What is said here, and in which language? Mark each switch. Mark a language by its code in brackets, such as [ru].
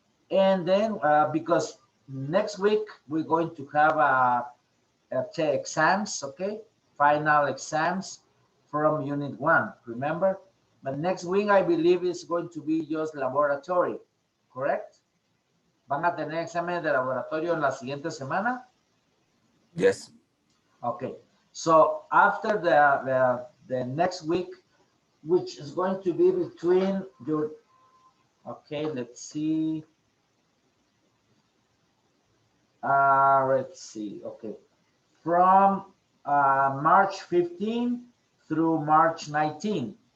[en] And then, because next week, we're going to have exams, okay? Final exams from Unit 1, remember? But next week, I believe it's going to be just laboratory, correct? [es] ¿Van a tener exámenes de laboratorio en la siguiente semana? [en] Yes. Okay. So after the next week, which is going to be between your, okay, let's see. Let's see, okay. From March 15 through March 19.